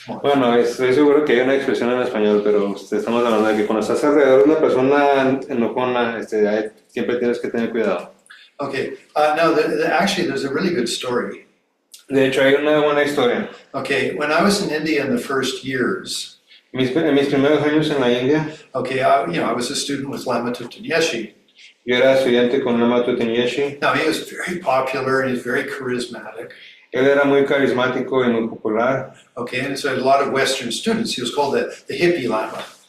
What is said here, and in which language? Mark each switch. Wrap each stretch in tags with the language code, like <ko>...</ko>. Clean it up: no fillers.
<es>Bueno, estoy seguro que hay una expresión en español, pero estamos hablando de que cuando estás alrededor de una persona enojona, siempre tienes que tener cuidado.</es> <en>Okay, now actually there's a really good story.</en> <es>De hecho, hay una buena historia.</es> <en>Okay, when I was in India in the first years.</en> <es>En mis primeros años en la India.</es> <en>Okay, I was a student with Lama Tutanyeshi.</en> <es>Yo era estudiante con Lama Tutanyeshi.</es> <en>Now he was very popular and he was very charismatic.</en> <es>Él era muy carismático y muy popular.</es> <en>Okay, and so a lot of Western students. He was called the hippie Lama.</en>